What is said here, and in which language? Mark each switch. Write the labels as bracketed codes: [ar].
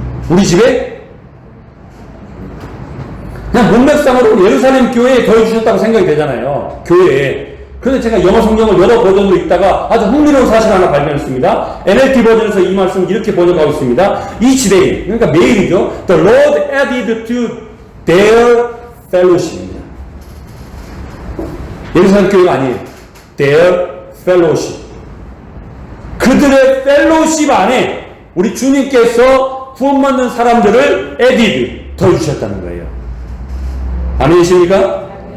[ko] 우리 집에? 그냥 문맥상으로 예루살렘 교회에 더해주셨다고 생각이 되잖아요. 교회에. 그런데 제가 영어 성경을 여러 버전으로 읽다가 아주 흥미로운 사실 하나 발견했습니다. NLT 버전에서 이 말씀을 이렇게 번역하고 있습니다. [en] Each day, [ko] 그러니까 매일이죠. [en] The Lord added to their fellowship입니다. [ko] 예루살렘 교회가 아니에요. [en] Their fellowship. [ko] 그들의 펠로십 안에 우리 주님께서 구원받는 사람들을 added, 더해주셨다는 거예요. 아멘이십니까?